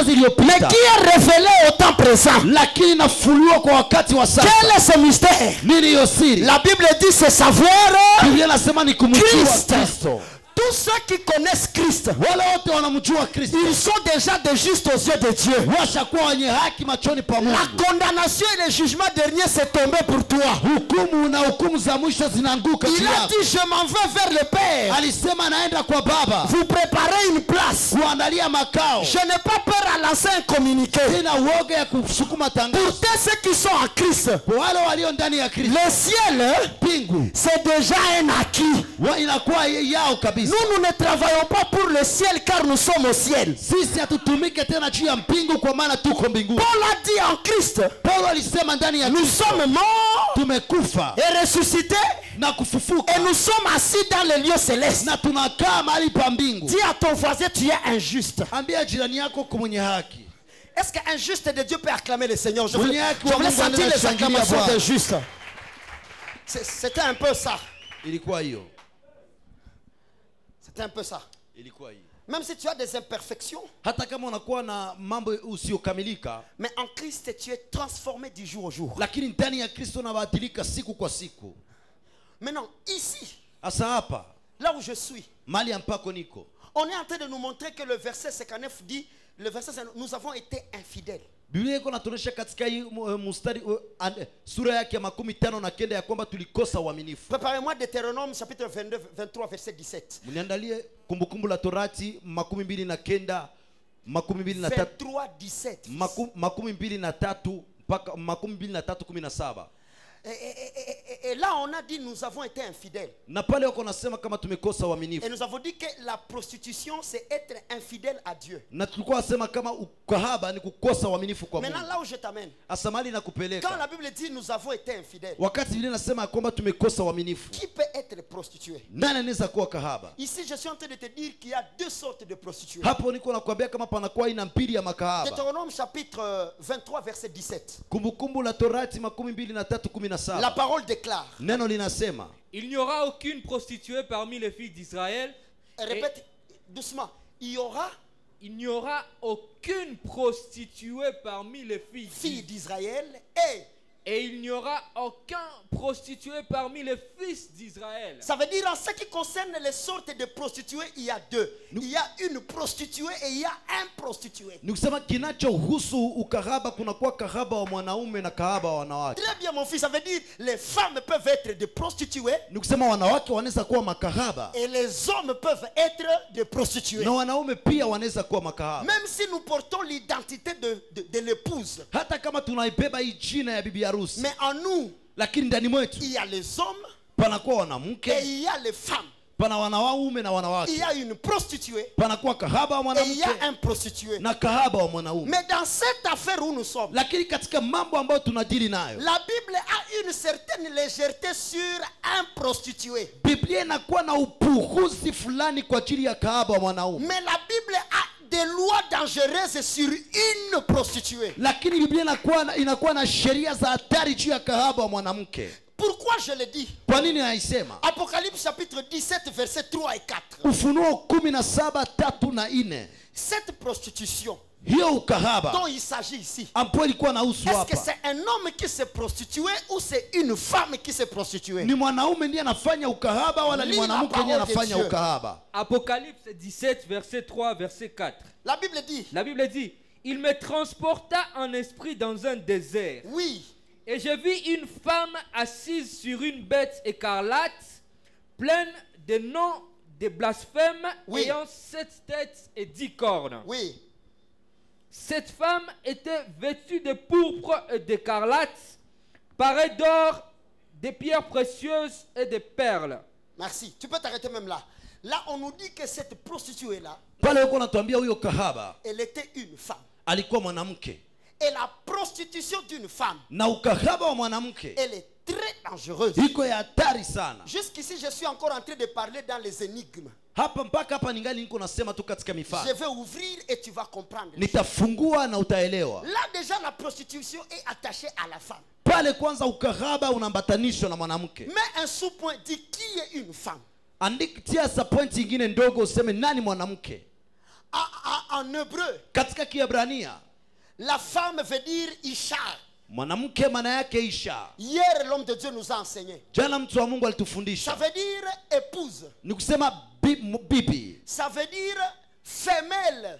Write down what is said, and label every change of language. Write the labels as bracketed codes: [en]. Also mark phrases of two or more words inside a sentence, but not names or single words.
[fr] mais [sw] iliyopita, [fr] qui est révélé au temps présent. [sw] lakini inafunuliwa kwa wakati wa sasa. [fr] Quel est ce mystère? [sw] Nini hiyo siri? [fr] La Bible dit c'est savoir [sw] Biblia inasema ni kumjua [fr] Christ. [sw] Kristo. [fr] Tous ceux qui connaissent Christ, [sw] Wale wote wanamjua Kristo [fr] ils sont déjà de justes aux yeux de Dieu. [sw] washakuwa wenye haki machoni pa [fr] La [sw] Mungu. [fr] condamnation et le jugement dernier s'est tombé pour toi. [sw] Hukumu na hukumu za mwisho zinaanguka [fr] Il [sw] juu [fr] a [sw] yako. [fr] dit je m'en vais vers le Père. [sw] Alisema naenda kwa Baba [fr] Vous préparez une place. [sw] kuandalia makao. [fr] Je n'ai pas peur à lancer un communiqué. [sw] Sina uoga ya kusukuma [fr] Pour [sw] tangazo [fr] tous ceux qui sont en Christ, [sw] kwa wale walio ndani ya Kristo. [fr] le ciel, [sw] Mbingu [fr] c'est déjà un acquis. [sw] inakuwa yao kabisa. [fr] Nous ne travaillons pas pour le ciel car nous sommes au ciel. [sw] Sisi hatutumike tena juu ya mbingu kwa maana tuko mbinguni. [fr] Paul a dit en Christ, [sw] Paulo alisema ndani ya [fr] nous [sw] Kristo [fr] sommes morts [sw] tumekufa [fr] et ressuscités [sw] na kufufuka [fr] et nous sommes assis dans les lieux célestes. [sw] na tunakaa mahali pa mbingu. [fr] Dis à ton voisin, tu es injuste. [sw] Ambia jirani yako kwa mwenye haki. [fr] Est-ce qu'un juste de Dieu peut acclamer le Seigneur? Je [sw] Mwenye [fr] voulais [sw] haki wa Mungu [fr] sentir [sw] anaweza [fr] les [sw] kushangilia [fr] acclamations [sw] Bwana. [fr] des justes. C'était un peu ça. [sw] Ilikuwa hiyo. [fr] C'était un peu ça. [sw] Ilikuwa hiyo. [fr] Même si tu as des imperfections, [sw] Hata kama unakuwa na mambo usiokamilika, [fr] mais en Christ tu es transformé du jour au jour. [sw] lakini ndani ya Kristo unabadilika siku kwa siku. [fr] Maintenant, ici, [sw] Asa hapa [fr] là où je suis, [sw] mali ambako niko, [fr] on est en train de nous montrer que le verset 59 dit, le verset 59, nous avons été infidèles. [sw] Biblia iko natuonyesha katika hii mstari sura yake ya 59 ya kwamba tulikosa uaminifu. [fr] Préparez-moi Deutéronome chapitre 22, 23 verset 17. [sw] Mniandalie kumbukumbu la Torati 29 23 23, 17. 23 mpaka 23:17. [fr] Et là on a dit nous avons été infidèles. [sw] Na pale wako nasema kama tumekosa [fr] Et [sw] uaminifu. [fr] nous avons dit que la prostitution c'est être infidèle à Dieu. [sw] Na tulikuwa nasema kama ukahaba ni kukosa uaminifu kwa [fr] Maintenant [sw] Mungu. [fr] là où je t'amène, [sw] Asamali [fr] quand [sw] nakupeleka. [fr] la Bible dit nous avons été infidèles, [sw] Wakati Biblia inasema kwamba tumekosa uaminifu, [fr] qui peut être prostitué? [sw] nani anaweza kuwa kahaba? [fr] Ici je suis en train de te dire qu'il y a deux sortes de prostituées. [sw] Hapo niko nakwambia kama panakuwa aina mbili ya makahaba. [fr] Deutéronome chapitre 23 verset 17. [sw] Kumbukumbu la Torati [fr] La [sw] 23:17. [fr] parole déclare. [sw] Neno linasema, [fr] Il n'y aura aucune prostituée parmi les filles d'Israël. Répète doucement. Il n'y aura aucune prostituée parmi les filles Filles d'Israël et il n'y aura aucun prostitué parmi les fils d'Israël. ça veut dire en ce qui concerne les sortes de prostituées, il y a deux. Il y a une prostituée et il y a un prostitué. [sw] ni kusema kinachohusu ukahaba kunakuwa kahaba wa mwanaume na kahaba wa wanawake. [fr] Très bien mon fils, ça veut dire les femmes peuvent être des prostituées [sw] Ni kusema wanawake wanaweza kuwa makahaba [fr] et les hommes peuvent être des prostituées. [sw] na wanaume pia wanaweza kuwa makahaba. [fr] Même si nous portons l'identité de l'épouse, [sw] Hata kama tunaibeba hii jina ya bibi harusi, [fr] mais en nous, [sw] lakini ndani mwetu [fr] il y a les hommes [sw] panakuwa [fr] et [sw] wanamke, [fr] il y a les femmes. [sw] pana wanaume na [fr] Il [sw] wanawake, [fr] y a une prostituée [sw] panakuwa kahaba wa [fr] et il y a [sw] mwanamke [fr] un prostitué. [sw] na kahaba wa mwanaume. [fr] Mais dans cette affaire où nous sommes, [sw] Lakini katika mambo ambayo tunadili nayo, [fr] la Bible a une certaine légèreté sur un prostitué. [sw] Biblia inakuwa na upuuzi fulani kwa ajili ya kahaba wa mwanaume, [fr] Mais la Bible a des lois dangereuses sur une prostituée. [sw] lakini Biblia inakuwa na sheria za hatari juu ya kahaba wa mwanamke. [fr] Pourquoi je le dis? [sw] Kwa nini naisema? [fr] Apocalypse chapitre 17 versets 3 et 4. [sw] Ufunuo 17:3 na 4. [fr] Cette prostitution [sw] Hiyo ukahaba [fr] dont il s'agit ici, [sw] ambapo ilikuwa na usu [fr] est-ce que [sw] hapa, [fr] c'est un homme qui s'est prostitué ou c'est une femme qui s'est prostituée? [sw] ni mwanaume ndiye anafanya ukahaba wala ni [fr] Lis la [sw] mwanamke ndiye [fr] parole de [sw] anafanya [fr] Dieu. [sw] ukahaba? [fr] Apocalypse 17, verset 3, verset 4. La Bible dit, La Bible dit, il me transporta en esprit dans un désert. oui, Et je vis une femme assise sur une bête écarlate, pleine de noms des blasphèmes Oui. ayant 7 têtes et 10 cornes. Oui. Cette femme était vêtue de pourpre et d'écarlate, parée d'or, des pierres précieuses et des perles. Merci. Tu peux t'arrêter même là. Là, on nous dit que cette prostituée-là, [sw] Pale yuko natuambia huyo kahaba [fr] elle était une femme. [sw] alikuwa mwanamke. [fr] Et la prostitution d'une femme, [sw] Na ukahaba wa mwanamke [fr] elle est très dangereuse. [sw] iko ya hatari sana. [fr] Jusqu'ici, je suis encore en train de parler dans les énigmes. [sw] Hapa mpaka hapa ningali niko nasema tu katika [fr] Je [sw] mifano. [fr] vais ouvrir et tu vas comprendre. [sw] Nitafungua na utaelewa. [fr] Là, déjà, la prostitution est attachée à la femme. [sw] Pale kwanza ukahaba unaambatanishwa na mwanamke. [fr] Mais un sous-point dit qui est une femme. [sw] Tia sa pointi ingine ndogo useme nani mwanamke. [fr] En hébreu, [sw] Katika Kiebrania [fr] la femme veut dire Isha. [sw] mwanamke maana yake Isha. [fr] Hier, l'homme de Dieu nous a enseigné. [sw] Jana mtu wa Mungu [fr] Ça [sw] alitufundisha. [fr] veut dire épouse. [sw] Ni kusema bibi. [fr] Ça veut dire femelle.